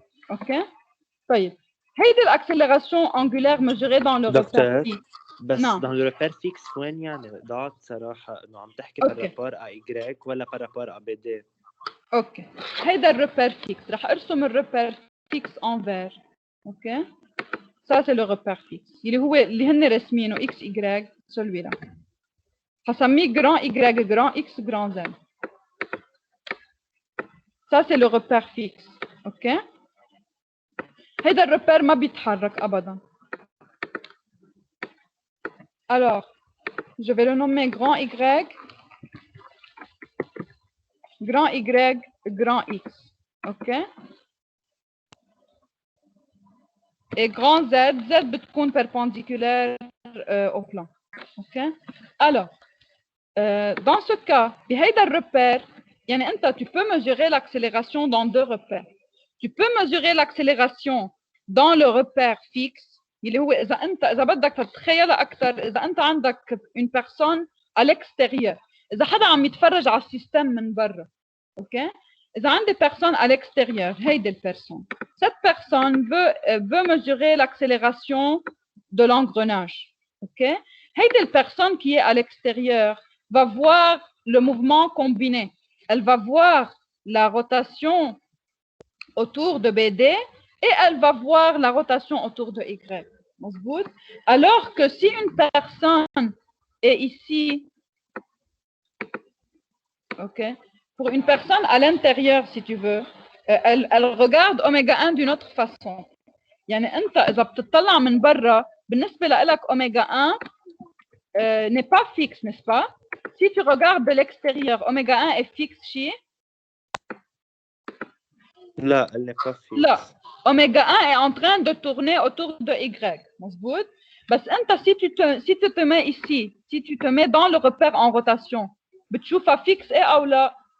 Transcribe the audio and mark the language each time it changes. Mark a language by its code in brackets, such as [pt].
[fr] ok. [ar] طيب هيدي الاكسلراسيون [fr] angulaire mesurée dans le repère fixe. [ar] بس نعم. [fr] dans le repère fixe [ar] وين يعني ضاعت صراحة إنه عم تحكي [fr] par rapport à Y [ar] ولا [fr] par rapport à BD. اوكي. [ar] هيدا الريبير فيكس رح ارسم الريبير فيكس [fr] en vert. ok. ça c'est le repère fixe [ar] اللي هو اللي هن رسمينه [fr] x y celui-là. [ar] هسميه [fr] grand y grand x grand z. ça c'est le repère fixe. ok. [ar] هيدا الريبير ما بيتحرك ابدا. [fr] alors je vais le nommer grand y grand x. ok. et grand z [ar] بتكون [fr] perpendiculaire au plan. ok. alors dans ce cas [ar] بهيدا الريبير يعني انت [fr] tu peux mesurer l'accélération dans deux repères. tu peux mesurer l'accélération dans le repère fixe [ar] اللي هو اذا بدك تتخيلها اكثر اذا انت عندك [fr] une personne à l'extérieur [ar] اذا حدا عم يتفرج على السيستم من برا. ok. إذا عندي [fr] personne à l'extérieur [ar] هيدي [fr] personne. cette personne veut mesurer l'accélération de l'engrenage. ok. [ar] هيدي [fr] personne qui est à l'extérieur va voir le mouvement combiné. elle va voir la rotation autour de BD et elle va voir la rotation autour de Y. [ar] مظبوط. [fr] alors que si une personne est ici, ok, pour une personne à l'intérieur si tu veux, elle regarde oméga 1 d'une autre façon. [ar] يعني انت اذا بتطلع من برا بالنسبه لك oméga 1 [fr] n'est pas fixe, n'est-ce pas? si tu regardes de l'extérieur oméga 1 est fixe [ar] شيء؟ لا [fr] elle n'est pas fixe. [ar] لا [fr] oméga 1 est en train de tourner autour de Y. [ar] مظبوط. بس انت [fr] si tu te mets ici, si tu te mets dans le repère en rotation [ar] بتشوفها [fr] fixe [ar] ايه او لا؟